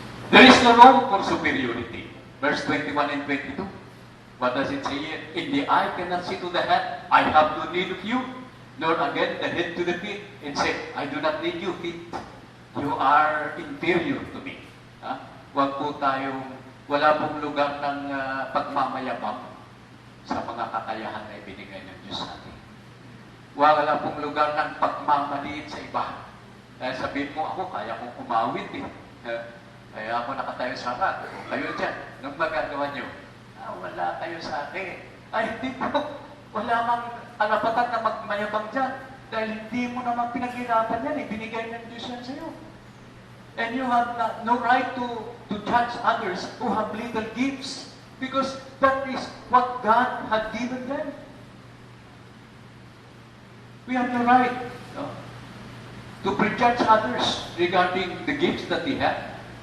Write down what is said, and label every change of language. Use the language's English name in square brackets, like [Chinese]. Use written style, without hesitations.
[English] There is no room for superiority. Verse 21 and 22. What does it say here? In the eye cannot see to the head, I have no need of you. Nor again the head to the feet, and say, I do not need you, feet. You are inferior to me. [Filipino] Huwag po tayong, wala pong lugar ng pagmamayabang sa mga kakayahan na ibinigay ng Diyos sa atin. Wala pong lugar ng pagmamaliit sa iba. Dahil sabihin mo, ako, kaya kong umawit eh. Kaya ako nakatayo sa harap. Kayo dyan, nung magagawa nyo, wala kayo sa akin. Ay, hindi po. Wala mang karapatan na magmayabang dyan. Dahil hindi mo naman pinaghirapan yan. Ibinigay ng Diyos yan sa'yo. [English] And you have no right to judge others who have little gifts. Because that is what God had given them. We have the right to prejudge others regarding the gifts that they have.